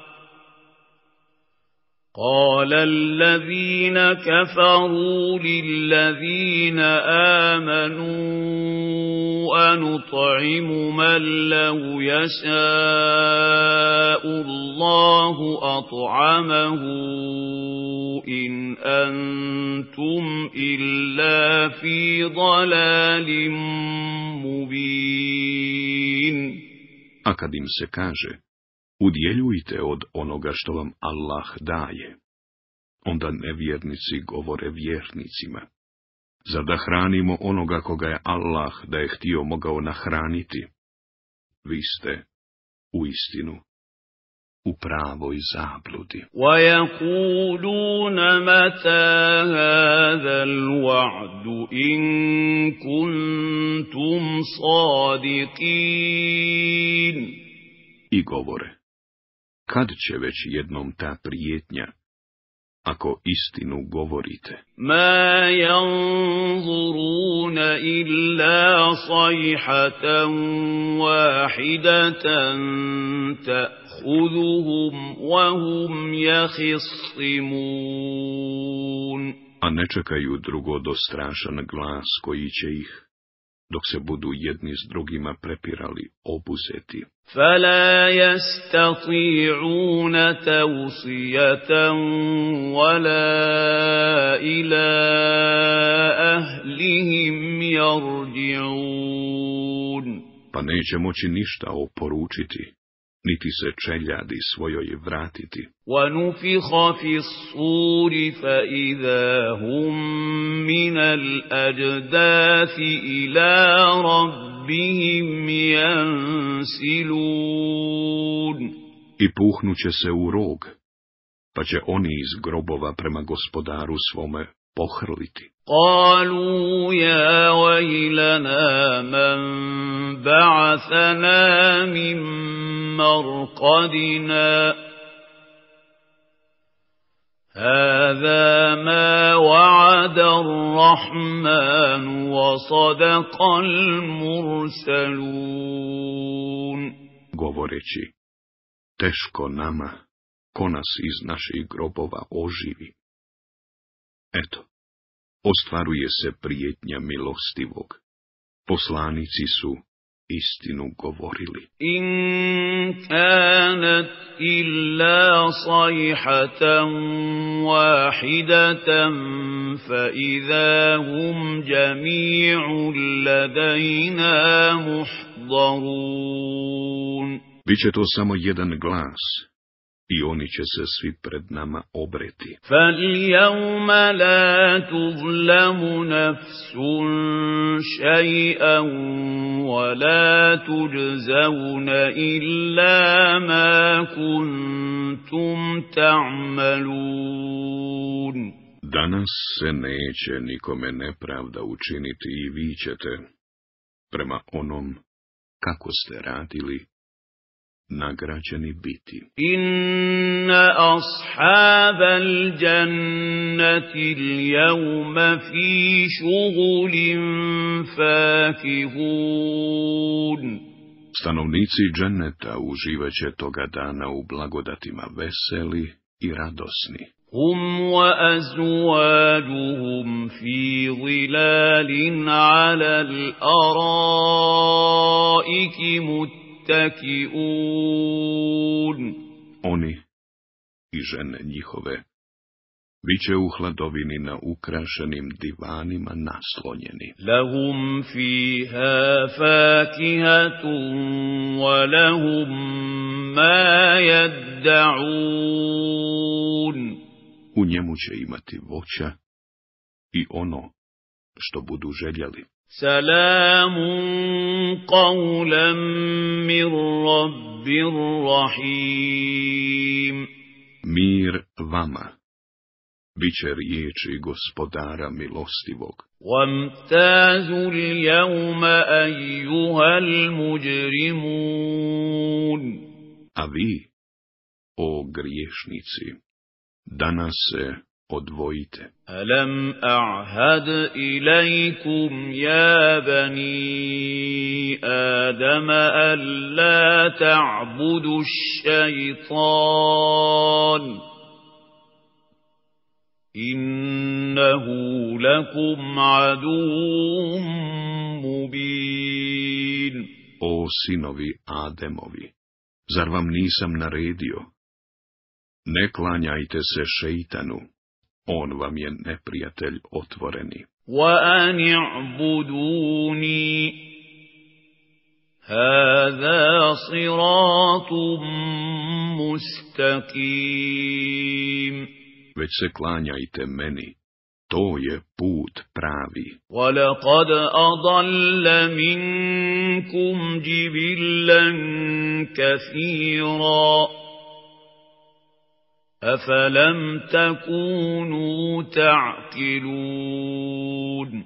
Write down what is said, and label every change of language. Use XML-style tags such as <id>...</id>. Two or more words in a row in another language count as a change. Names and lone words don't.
<ar>قال الذين كفروا للذين آمنوا أنطعم من لو يشاء الله أطعمه إن أنتم إلا في ضلال مبين.</ar> <bs>A kad im se kaže, udjeljujte od onoga što vam Allah daje, onda nevjernici govore vjernicima, zar da hranimo onoga koga je Allah da je htio mogao nahraniti? Vi ste, uistinu, u pravoj zabludi.</bs> <ar>وَيَقُولُونَ مَتَى هَذَا الْوَعْدُ إِن كُنتُمْ صَادِقِينَ.</ar> <bs>I govore, kad će već jednom ta prijetnja, ako istinu govorite?</bs> <ar>مَا يَنظُرُونَ إِلَّا صَيْحَةً وَاحِدَةً تَأْخُذُهُمْ وَهُمْ يَخِصِّمُونَ.</ar> <bs>A ne čekaju drugo do strašan glas koji će ih, dok se budu jedni s drugima prepirali, obuzeti.</bs> <ar>فَلَا يَسْتَطِيعُونَ تَوْصِيَةً وَلَا إِلَىٰ أَهْلِهِمْ يَرْجِعُونَ.</ar> <bs>Pa neće moći ništa oporučiti, niti se čeljadi svojoj vratiti.</bs> <ar>وَنُفِخَ فِي الصُّورِ فَإِذَا هُم مِّنَ الْأَجْدَاثِ إِلَىٰ رَبِّهِمْ يَنسِلُونَ.</ar> <bs>I puhnuće se u rog, pa će oni iz grobova prema gospodaru svome pohrliti.</bs> <ar>قالوا يا ويلنا من بعثنا من مرقدنا هذا ما وعد الرحمن وصدق المرسلون.</ar> <bs>Govoreći, teško nama, ko nas iz naših grobova oživi. Eto, ostvaruje se prijetnja milostivog. Poslanici su istinu govorili.</bs> <ar>إن كانت إلا صيحة واحدة فإذا هم جميع لدينا محضرون.</ar> <bs>Biće to samo jedan glas, i oni će se svi pred nama obreti.</bs> <ar>فَالْيَوْمَ لَا تُظْلَمُ نَفْسٌ شَيْئًا وَلَا تُجْزَوْنَ إِلَّا مَا كُنْتُمْ تَعْمَلُونَ.</ar> <bs>Danas se neće nikome nepravda učiniti i vi ćete, prema onom kako ste radili, nagrađeni biti.</bs> <ar>إن أصحاب الجنة اليوم في شغل فاكهون.</ar> <bs>Stanovnici dženneta uživaće toga dana u blagodatima veseli i radosni.</bs> <ar>هم وأزواجهم في ظلال على الأرائك متكئون.</ar> <bs>Oni i žene njihove biće u hladovini na ukrašenim divanima naslonjeni.</bs> <ar>لهم فيها فاكهة ولهم ما يدعون.</ar> <bs>U njemu će imati voća i ono što budu željeli.</bs> <ar>سلام قولا من رب رحيم.</ar> <bs>Mir vama, biće riječi gospodara milostivog.</bs> <ar>وامتازوا اليوم أيها المجرمون.</ar> <bs>A vi, o griješnici, danas se odvojite.</bs> <ar>ألم أعهد إليكم يا بني آدم أن لا تعبدوا الشيطان إنه لكم عدو مبين.</ar> <bs>O sinovi Ademovi, zar vam nisam naredio? Ne klanjajte se šeitanu, on vam je neprijatelj otvoreni.</bs> <ar>وأن اعبدوني هذا صراط مستقيم.</ar> <bs>Već se klanjajte meni, to je put pravi.</bs> <ar>ولقد أضل منكم جبلا كثيرا. أَفَلَمْ تَكُونُوا تَعْقِلُونَ.</ar>